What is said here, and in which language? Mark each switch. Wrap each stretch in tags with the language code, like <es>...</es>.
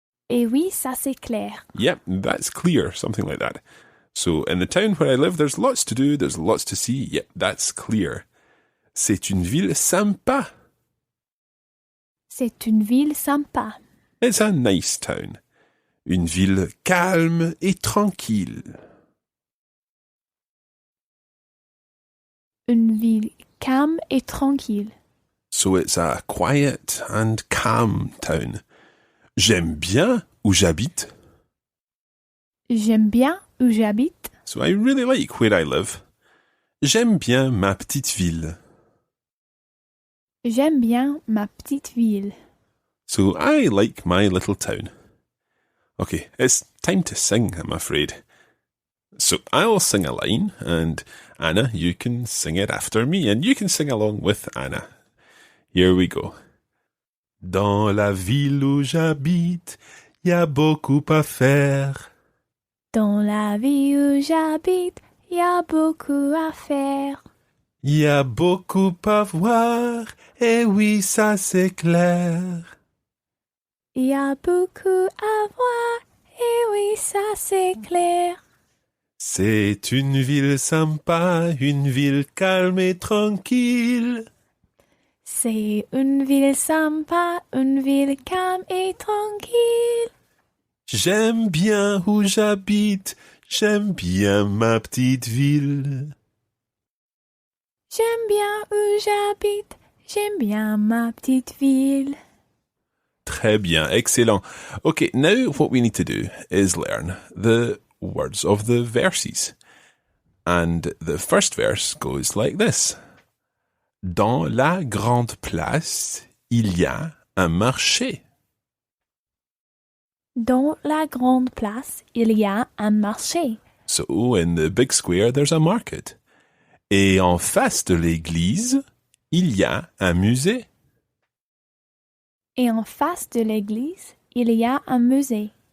<fr>Et oui, ça c'est clair.</fr> <en>Yep, that's clear, something like that. So, in the town where I live, there's lots to do, there's lots to see. Yep, that's clear.</en> <fr>C'est une ville sympa. C'est une ville sympa.</fr> <en>It's a nice town.</en> <fr>Une ville calme et tranquille. Une ville calme et tranquille.</fr> <en>So it's a quiet and calm town.</en> <fr>J'aime bien où j'habite. J'aime bien où j'habite.</fr> <en>So I really like where I live.</en> <fr>J'aime bien ma petite ville. J'aime bien ma petite ville.</fr> <en>So I like my little town. Okay, it's time to sing, I'm afraid. So I'll sing a line, and Anna, you can sing it after me, and you can sing along with Anna. Here we go.</en> <fr>Dans la ville où j'habite, y a beaucoup à faire. Dans la ville où j'habite, il y a beaucoup à faire. Y a beaucoup à voir, et oui, ça c'est clair. Il y a beaucoup à voir, et oui, ça c'est clair. C'est une ville sympa, une ville calme et tranquille. C'est une ville sympa, une ville calme et tranquille. J'aime bien où j'habite, j'aime bien ma petite ville. J'aime bien où j'habite, j'aime bien ma petite ville. Très bien, excellent.</fr> <en>Okay, now what we need to do is learn the words of the verses. And the first verse goes like this.</en> <fr>Dans la grande place, il y a un marché. Dans la grande place, il y a un marché.</fr> <en>So in the big square, there's a market.</en> <fr>Et en face de l'église, il y a un musée. Et en face de l'église, il y a un musée.</fr>